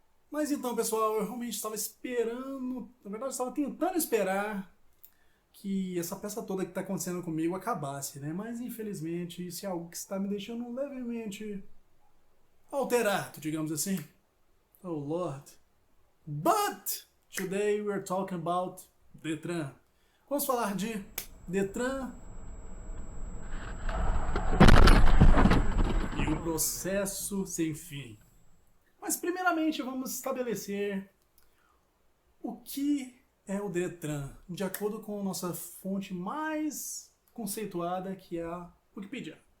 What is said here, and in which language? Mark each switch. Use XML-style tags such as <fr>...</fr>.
<pt>Mas então, pessoal, eu realmente estava esperando, na verdade, eu estava tentando esperar que essa peça toda que está acontecendo comigo acabasse, né? Mas infelizmente isso é algo que está me deixando levemente alterado, digamos assim.</pt> <en>Oh Lord. But today we are talking about Detran.</en> <pt>Vamos falar de Detran e o processo sem fim. Mas primeiramente vamos estabelecer o que é o Detran, de acordo com a nossa fonte mais conceituada, que é a Wikipedia.</pt>